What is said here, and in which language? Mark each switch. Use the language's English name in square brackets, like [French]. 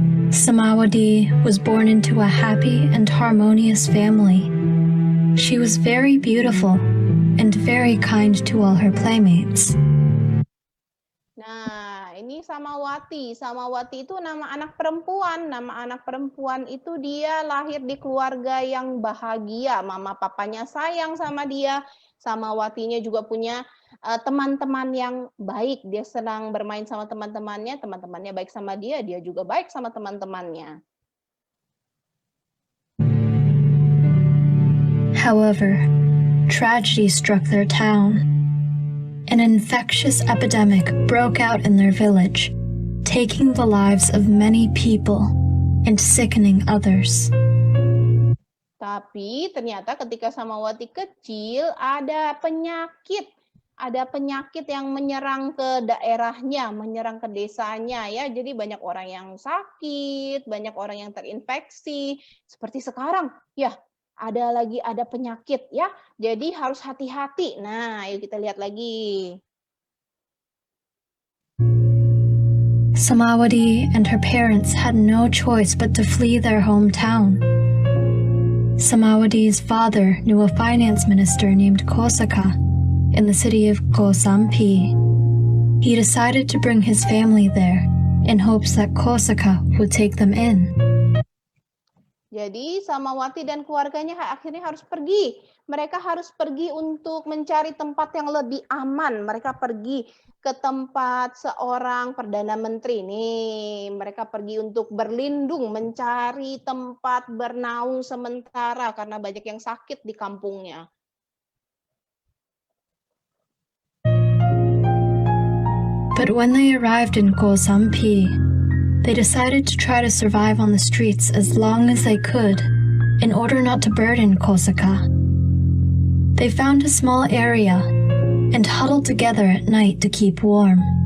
[English] Samawati was born into a happy and harmonious family. She was very beautiful and very kind to all her playmates. [Indonesian] Nah, ini Samawati. Samawati itu nama anak perempuan. Nama anak perempuan itu dia lahir di keluarga yang bahagia. Mama papanya sayang sama dia. Samawatinya juga punya teman-teman yang baik. Dia senang bermain sama teman-temannya. Teman-temannya baik sama dia. Dia juga baik sama teman-temannya. [English] However, tragedy struck their town. An infectious epidemic broke out in their village, taking the lives of many people and sickening others. [Indonesian] Tapi ternyata ketika Samawati kecil ada penyakit. Ada penyakit yang menyerang ke daerahnya, menyerang ke desanya ya. Jadi banyak orang yang sakit, banyak orang yang terinfeksi. Seperti sekarang, ya. Ada penyakit ya. Jadi harus hati-hati. Nah, yuk kita lihat lagi. [English] Samawati and her parents had no choice but to flee their hometown. Samawati's father knew a finance minister named Kosaka in the city of Kosampi. He decided to bring his family there in hopes that Kosaka would take them in. [Indonesian] Jadi Samawati dan keluarganya akhirnya harus pergi. Mereka harus pergi untuk mencari tempat yang lebih aman. Mereka pergi ke tempat seorang Perdana Menteri. Nih, mereka pergi untuk berlindung, mencari tempat bernaung sementara karena banyak yang sakit di kampungnya. [English] But when they arrived in Kosampi, they decided to try to survive on the streets as long as they could in order not to burden Kosaka. They found a small area and huddled together at night to keep warm.